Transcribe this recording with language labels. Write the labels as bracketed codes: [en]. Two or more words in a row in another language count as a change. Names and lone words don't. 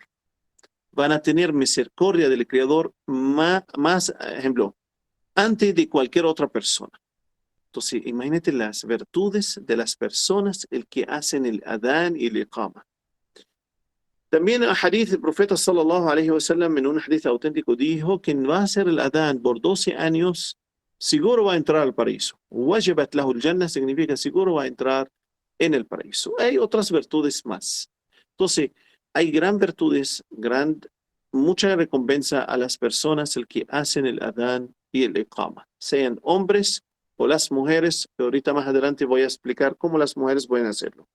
[es] Van a tener misericordia del Creador más, ejemplo, antes de cualquier otra persona. Entonces, imagínate las virtudes de las personas el que hacen el adán y el iqama. También en el hadith del profeta [ar] صلى الله عليه وسلم, [es] en un hadith auténtico, dijo que va a hacer el adán por 12 años, seguro va a entrar al paraíso. [ar] وجبت له الجنة [es] significa seguro va a entrar en el paraíso. Hay otras virtudes más. Entonces, hay gran virtudes, mucha recompensa a las personas el que hacen el adán y el iqama, sean hombres o las mujeres, que ahorita más adelante voy a explicar cómo las mujeres pueden hacerlo.